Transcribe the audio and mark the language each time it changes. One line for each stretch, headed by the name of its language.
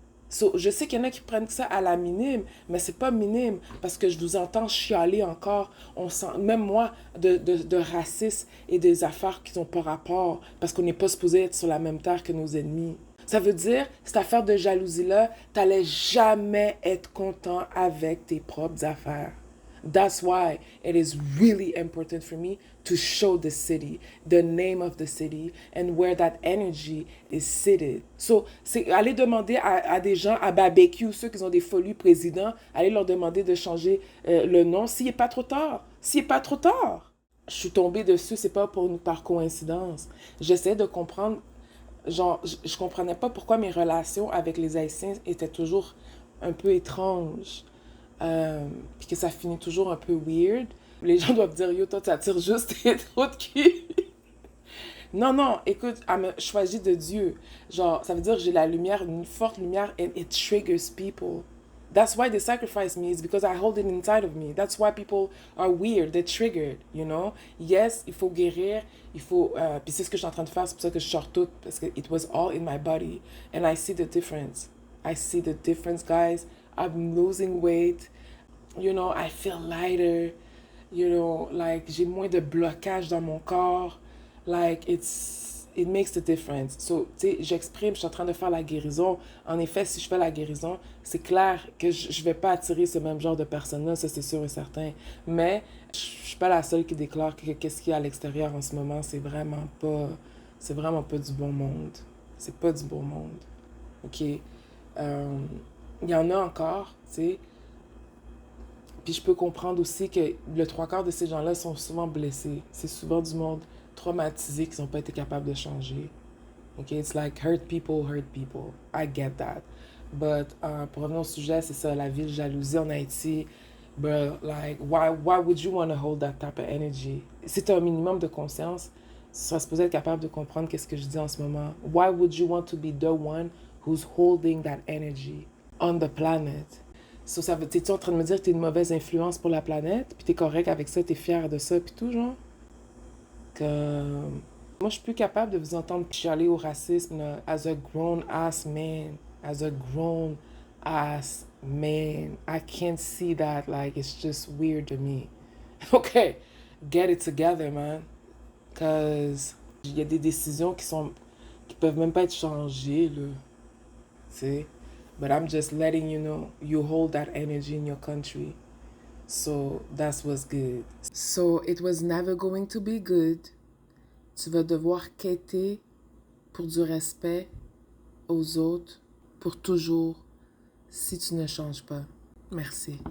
French: So, je sais qu'il y en a qui prennent ça à la minime, mais c'est pas minime parce que je vous entends chialer encore. On sent, même moi, de racisme et des affaires qui n'ont pas rapport parce qu'on n'est pas supposé être sur la même terre que nos ennemis. Ça veut dire, cette affaire de jalousie-là, t'allais jamais être content avec tes propres affaires.
English: That's why it is really important for me to show the city, the name of the city, and where that energy is seated.
French: So, c'est aller demander à des gens à barbecue, ceux qui ont des folies présidents, aller leur demander de changer le nom s'il n'est pas trop tard. S'il n'est pas trop tard. Je suis tombée dessus, c'est pas par coïncidence. J'essaie de comprendre, genre, je comprenais pas pourquoi mes relations avec les Haïtiens étaient toujours un peu étranges. Puis que ça finit toujours un peu weird. Les gens doivent dire, yo, toi, tu attires juste tes trous de cul. Non, non, écoute, elle me choisit de Dieu. Genre, ça veut dire que j'ai la lumière, une forte lumière,
English: and it triggers people. That's why they sacrifice me, is because I hold it inside of me. That's why people are weird, they're triggered, you know.
French: Yes, il faut guérir, il faut... puis c'est ce que je suis en train de faire, c'est pour ça que je sors tout, parce que
English: it was all in my body. And I see the difference. I see the difference, guys. I'm losing weight. You know, I feel lighter.
French: You know, like, j'ai moins de blocage dans mon corps.
English: Like, it makes the difference.
French: So, tu sais, j'exprime, je suis en train de faire la guérison. En effet, si je fais la guérison, c'est clair que je vais pas attirer ce même genre de personnes-là, ça c'est sûr et certain. Mais je suis pas la seule qui déclare que qu'est-ce qu'il y a à l'extérieur en ce moment, c'est vraiment pas du bon monde. C'est pas du bon monde. OK? Il y en a encore, tu sais. Puis je peux comprendre aussi que le trois quarts de ces gens-là sont souvent blessés. C'est souvent du monde traumatisé qui n'ont pas été capables de changer.
English: Okay, it's like hurt people. I get that.
French: But pour revenir au sujet, c'est ça, la ville jalousie en Haïti.
English: But like, why would you want to hold that type of energy?
French: Si tu as un minimum de conscience, tu seras supposé être capable de comprendre qu'est-ce que je dis en ce moment.
English: Why would you want to be the one who's holding that energy on the planet?
French: So, ça veut, t'es-tu en train de me dire que t'es une mauvaise influence pour la planète, puis t'es correct avec ça, t'es fier de ça, puis tout, genre? Que... Moi, je suis plus capable de vous entendre chialer au racisme là,
English: as a grown-ass man. As a grown-ass man. I can't see that, like, it's just weird to me. Okay, get it together, man.
French: Cause il y a des décisions qui peuvent même pas être changées, là. Tu sais?
English: But I'm just letting you know, you hold that energy in your country. So that's what's good. So it was never going to be good.
French: Tu vas devoir quêter pour du respect aux autres pour toujours si tu ne changes pas. Merci.